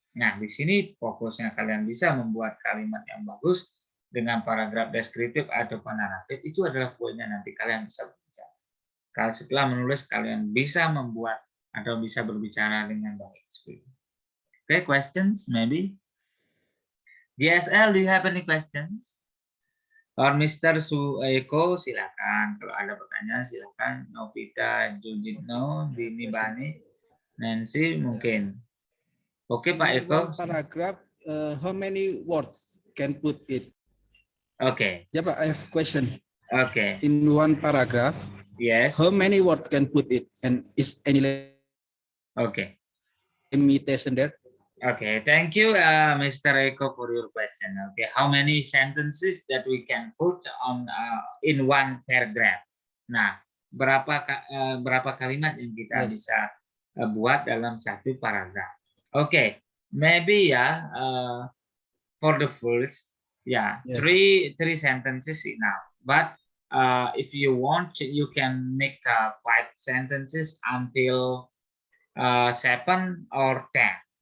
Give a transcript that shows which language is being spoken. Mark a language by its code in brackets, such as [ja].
[id] Nah, di sini fokusnya kalian bisa membuat kalimat yang bagus dengan paragraf deskriptif atau naratif, itu adalah poinnya nanti kalian bisa berbicara. Kalau setelah menulis kalian bisa membuat atau bisa berbicara dengan baik. [en] Okay, questions maybe? GSL, do you have any questions? [id] Or Mr. Sueko, silakan. Kalau ada pertanyaan silakan. Novita, Jujitno, Dini Bani, Nancy mungkin. Oke, Pak Eko. [en] Paragraph, how many words can put it? [id] Oke. [en] Yeah, Pak, I have question. [id] Oke. [en] In one paragraph, yes. How many words can put it? And is any limitation there? Okay, thank you, Mr. Eko, for your question. Okay, how many sentences that we can put on in one paragraph? [id] Nah, berapa kalimat yang kita bisa buat dalam satu paragraf? [en] Okay, maybe ya for the first, three sentences enough. But if you want, you can make 5 sentences until 7 or 10.